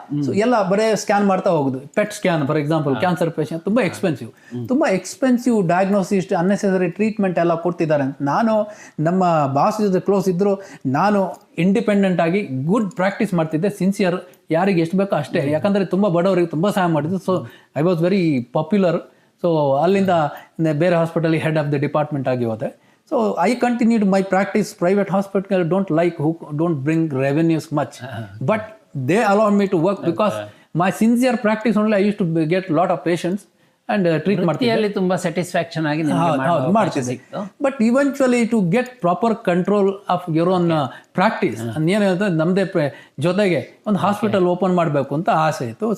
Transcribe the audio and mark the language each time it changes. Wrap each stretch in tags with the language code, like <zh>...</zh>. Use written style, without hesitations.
<kn>So ಎಲ್ಲ ಬರೇ scan ಮಾಡ್ತಾ ಹೋಗುದು. Pet scan for example, cancer patient ತುಂಬ ಎಕ್ಸ್ಪೆನ್ಸಿವ್ ಡಯಾಗ್ನೋಸಿಸ್, ಅನ್ನೆಸೆಸರಿ ಟ್ರೀಟ್ಮೆಂಟ್ ಎಲ್ಲ ಕೊಡ್ತಿದ್ದಾರೆ ಅಂತ. ನಾನು ನಮ್ಮ ಬಾಸ್ ಜೊತೆ ಕ್ಲೋಸ್ ಇದ್ದರು, ನಾನು ಇಂಡಿಪೆಂಡೆಂಟ್ ಆಗಿ ಗುಡ್ ಪ್ರಾಕ್ಟೀಸ್ ಮಾಡ್ತಿದ್ದೆ, ಸಿನ್ಸಿಯರ್, ಯಾರಿಗೆ ಎಷ್ಟು ಬೇಕೋ ಅಷ್ಟೇ. ಯಾಕಂದರೆ ತುಂಬ ಬಡವರಿಗೆ ತುಂಬ ಸಹಾಯ ಮಾಡಿದ್ದು.</kn> <en>So I was very popular.</en> <kn>So ಅಲ್ಲಿಂದ ಬೇರೆ hospital head of the department ಆಗಿ ಹೋದೆ.</kn> <en>So I continued my practice. Private hospital don't bring revenues much, but they allow me to work because my sincere practice only I used to get lot of patients and treat</en> <kn>ವೃತ್ತಿಯಲ್ಲಿ ತುಂಬಾ satisfaction ಆಗಿ ಮಾಡ್ತಿದ್ದೆ.</kn> <en>but eventually to get proper control of your own practice</en> <kn>ಏನಿರುತ್ತೆ, ನಮ್ಮದೇ ಜೊತೆಗೆ ಒಂದು hospital open ಮಾಡಬೇಕು ಅಂತ ಆಸೆ ಇತ್ತು.</kn>